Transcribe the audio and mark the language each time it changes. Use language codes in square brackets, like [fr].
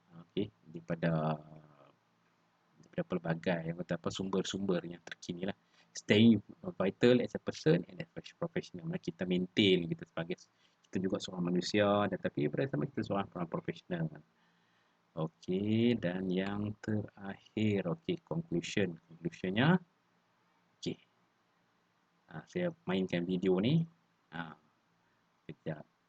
[ms] Okay, daripada pelbagai sumber-sumber yang terkini lah. [en] Staying vital as a person and as a professional. [ms] Kita maintain kita sebagai, kita juga seorang manusia, tetapi bersama kita seorang profesional. Okey, dan yang terakhir, conclusionnya, okey. Saya mainkan video ni. Kejap.